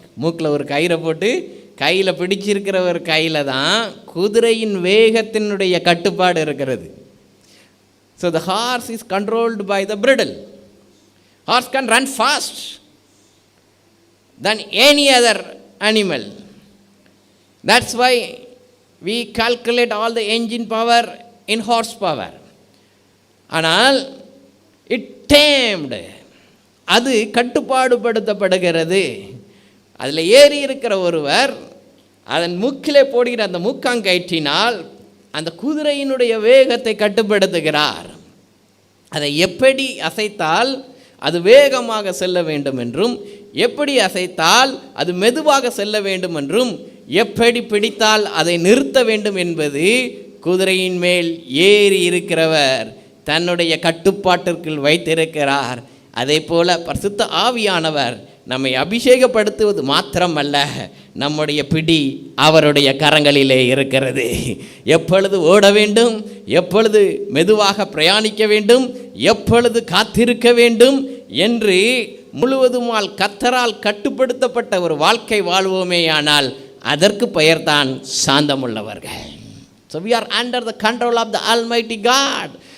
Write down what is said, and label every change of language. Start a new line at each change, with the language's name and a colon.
Tamil: மூக்கில் ஒரு கயிறை போட்டு கையில் பிடிச்சிருக்கிற ஒரு கையில் தான் குதிரையின் வேகத்தினுடைய கட்டுப்பாடு இருக்கிறது.
English: So the horse is controlled by the bridle. Horse can run fast than any other animal. That's why we calculate all the engine power in horsepower.
Tamil: ஆனால்
English: it tamed,
Tamil: அது கட்டுப்பாடுபடுத்தப்படுகிறது. அதில் ஏறி இருக்கிற ஒருவர் அதன் மூக்கிலே போடுகிற அந்த மூக்காங்கயிற்றினால் அந்த குதிரையினுடைய வேகத்தை கட்டுப்படுத்துகிறார். அதை எப்படி அசைத்தால் அது வேகமாக செல்ல வேண்டும் என்றும், எப்படி அசைத்தால் அது மெதுவாக செல்ல வேண்டும் என்றும், எப்படி பிடித்தால் அதை நிறுத்த வேண்டும் என்பது குதிரையின் மேல் ஏறி இருக்கிறவர் தன்னுடைய கட்டுப்பாட்டிற்குள் வைத்திருக்கிறார். அதே போல பரிசுத்த ஆவியானவர் நம்மை அபிஷேகப்படுத்துவது மாத்திரமல்ல, நம்முடைய பிடி அவருடைய கரங்களிலே இருக்கிறது. எப்பொழுது ஓட வேண்டும், எப்பொழுது மெதுவாக பிரயாணிக்க வேண்டும், எப்பொழுது காத்திருக்க வேண்டும் என்று முழுவதுமால் கர்த்தரால் கட்டுப்படுத்தப்பட்ட ஒரு வாழ்க்கை வாழ்வோமேயானால் அதற்கு பெயர்தான் சாந்தமுள்ளவர்கள்.
English: So we are under the control of the Almighty God.